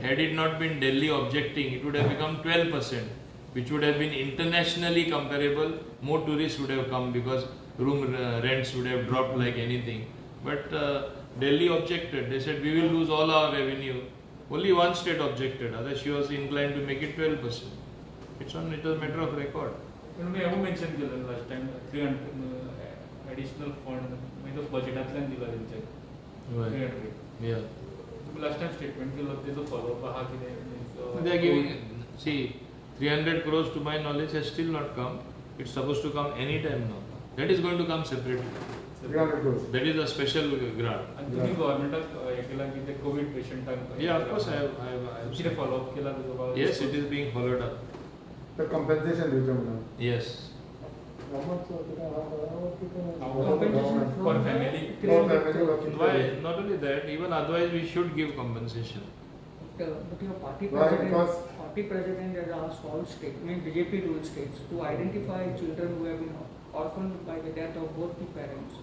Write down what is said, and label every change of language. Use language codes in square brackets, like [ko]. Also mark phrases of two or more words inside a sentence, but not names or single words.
[en] Had it not been Delhi objecting, it would have become 12%, which would have been internationally comparable. More tourists would have come because room rents would have dropped like anything. But Delhi objected. They said we will lose all our revenue. Only one state objected. Otherwise, she was inclined to make it 12%. It was a matter of record. [kok] मी हेवू मेन्शन केलं [en] last time [kok] 300 [en] additional fund [kok] म्हणजे बजेटांतल्यान दिला तेंचे 300. [en] Yeah. [kok] तुम्ही [en] last time statement [kok] केलो तेजो फॉलोअप आहा कितें [en] They are giving, see, 300 crores to my knowledge has still not come. It's supposed to come any time now. That is going to come separately. 300 crores. That is a special grant. [kok] आणि तुम्ही गव्हर्नमेंटाक हे केला की ते कोविड पेशंटांक [en] Yeah, of course, I have [kok] कितें फॉलोअप केला तेजो [en] Yes, it is being followed up. The compensation [kok] दिवचे म्हणून. [en] Yes. How much Compensation for from family. For family working. Why? Not only that, even otherwise we should give compensation. But your party Why? president, Because- party president has asked all states, I mean BJP ruled states, to identify children who have been orphaned by the death of both the parents.